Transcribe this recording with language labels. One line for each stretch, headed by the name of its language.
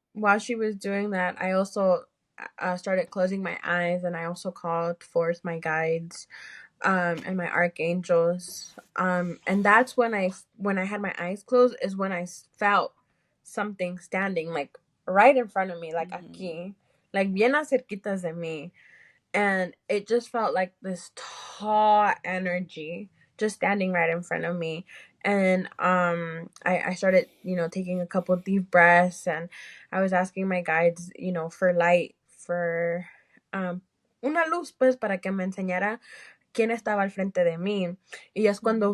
English: While she was doing that, I also started closing my eyes, and I also called forth my guides, and my archangels. And that's when I had my eyes closed is when I felt something standing like right in front of me, like
Spanish: aquí, like bien cerquitas de mí.
English: And it just felt like this tall energy just standing right in front of me. And I started taking a couple deep breaths, and I was asking my guides for light, for um
Spanish: una luz, pues, para que me enseñara quién estaba al frente de mí. Y es cuando